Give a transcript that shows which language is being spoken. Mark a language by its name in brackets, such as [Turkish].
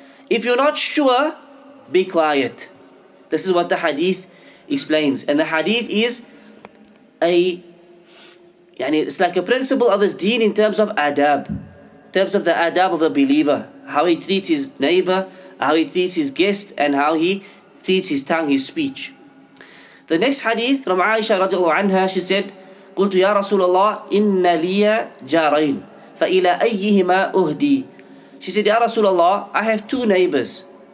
[English] If you're not sure, be quiet. This is what the hadith explains. And the hadith is it's like a principle of this deen in terms of adab. In terms of the adab of the believer. How he treats his neighbor, how he treats his guest, and how he treats his tongue, his speech. The next hadith from Aisha radiallahu anha, she said, [Arabic] قلت يا رسول الله إن لي جارين فإلى أيهما أهدي. [English] She said, Ya Rasulullah, I have two neighbors.